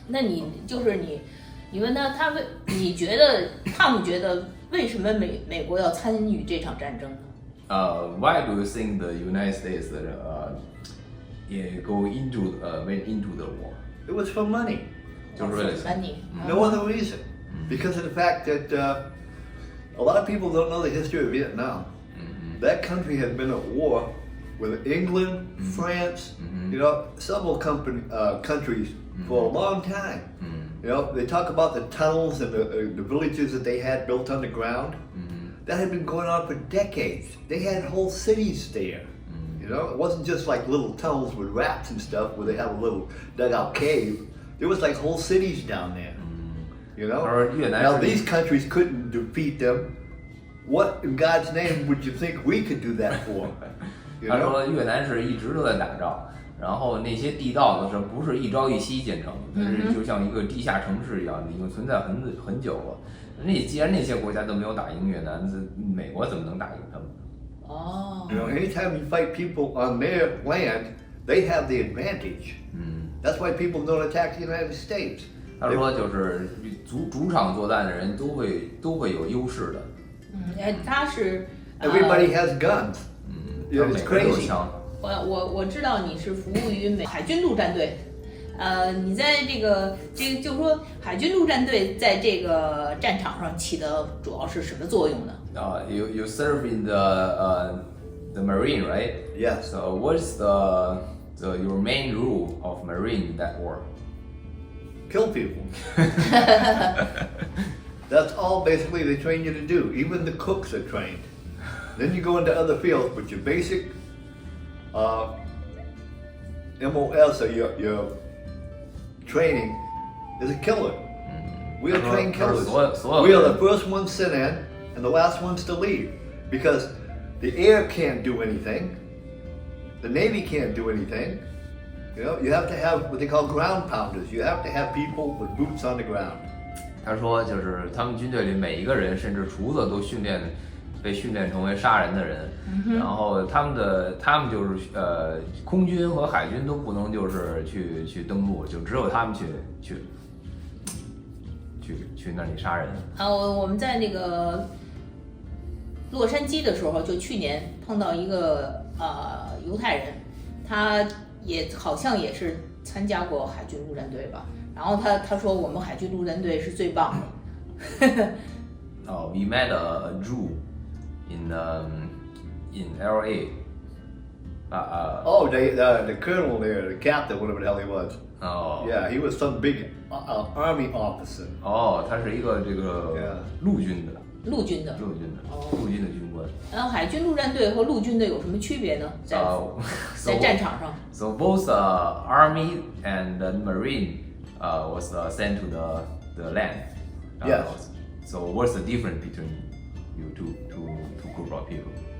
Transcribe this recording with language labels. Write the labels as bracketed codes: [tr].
[zh] 那你问他你觉得汤姆觉得为什么美国要参与这场战争呢 [en] ？Why do you think the United States go went into the war? It was for money. [zh] 就是为了 [en] money. No other reason. Because of the fact that a lot of people don't know the history of Vietnam. That country had been at war with England, France, you know, several countries for a long time. You know, they talk about the tunnels and the villages that they had built underground. That had been going on for decades. They had whole cities there. You know, it wasn't just like little tunnels with rats and stuff where they have a little dugout cave. There was like whole cities down there. You know? Now these countries couldn't defeat them. What in God's name would you think we could do that for? [zh] 他说越南是一直都在打仗，然后那些地道呢不是一朝一夕建成的，是就像一个地下城市一样，已经存在很久了。既然那些国家都没有打赢越南，美国怎么能打赢他们？哦。 [en] You know, anytime you fight people on their land, they have the advantage. That's why people don't attack the United States. [zh] 他说就是主场作战的人都会有优势的。他是 [en] Everybody has guns. It's crazy. [zh] 我知道你是服务于海军陆战队，你在这个就是说海军陆战队在这个战场上起的主要是什么作用呢 [en] ？You serve in the Marine, right? Yes. So what's your main rule of Marine in that war? Kill people. That's all basically they train you to do. Even the cooks are trained. Then you go into other fields, but your basic MOS or your training is a killer. We are trained killers. We are the first ones sent in and the last ones to leave because the air can't do anything. The Navy can't do anything. You know, you have to have what they call ground pounders. You have to have people with boots on the ground. [zh] 他说，就是他们军队里每一个人，甚至厨子都被训练成为杀人的人。然后他们就是空军和海军都不能就是去登陆，就只有他们去那里杀人。我们在那个洛杉矶的时候，就去年碰到一个犹太人，他也好像也是参加过海军陆战队吧。然后他说我们海军陆战队是最棒的。 [en] We met a Jew in LA. The colonel there, the captain, whatever the hell he was. Oh. Yeah, he was some big army officer. [zh] 他是一个这个陆军的军官。然后海军陆战队和陆军的有什么区别呢？在战场上。 [en] So both army and the marine was sent to the land. Yes. So what's the difference between you two group of people?